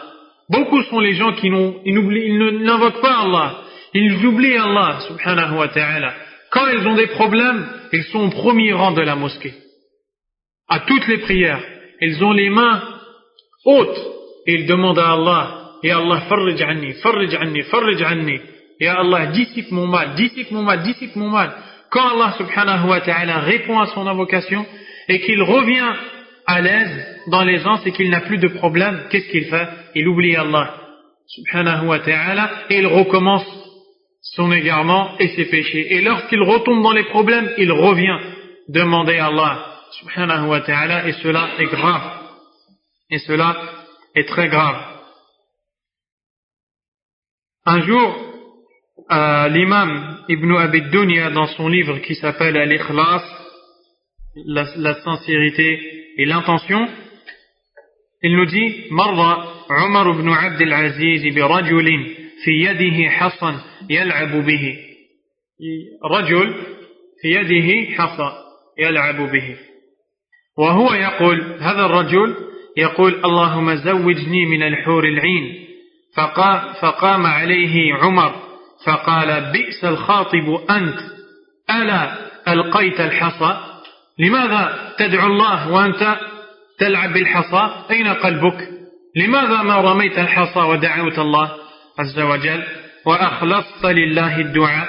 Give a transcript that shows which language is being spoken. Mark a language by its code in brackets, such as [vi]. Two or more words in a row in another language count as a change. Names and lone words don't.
[fr] Beaucoup sont les gens qui n'invoquent pas Allah. Ils oublient [ar] الله سبحانه وتعالى. [fr] Quand ils ont des problèmes, ils sont au premier rang de la mosquée. À toutes les prières, ils ont les mains hautes et ils demandent à Allah, [ar] يا الله، فرج عني، فرج عني، فرج عني. يا الله, [fr] dissipe mon mal, dissipe mon mal, dissipe mon mal. Quand [ar] الله سبحانه وتعالى [fr] répond à son invocation et qu'il revient à l'aise dans l'aisance et qu'il n'a plus de problème, qu'est-ce qu'il fait? Il oublie [ar] الله سبحانه وتعالى [fr] et il recommence son égarement et ses péchés. Et lorsqu'il retombe dans les problèmes, il revient demander à [ar] الله سبحانه وتعالى, [fr] et cela est grave. Et cela est très grave. Un jour, l'imam Ibn Abi Dunya, dans son livre qui s'appelle Al-Ikhlas, la sincérité et l'intention, il nous dit [ar] مر عمر بن عبد العزيز برجل في يده حصى يلعب به رجل في يده حصى يلعب به وهو يقول هذا الرجل يقول اللهم زوجني من الحور العين فقام عليه عمر فقال بئس الخاطب أنت ألا ألقيت الحصى لماذا تدعو الله وأنت تلعب بالحصى أين قلبك لماذا ما رميت الحصى ودعوت الله عز وجل وأخلصت لله الدعاء؟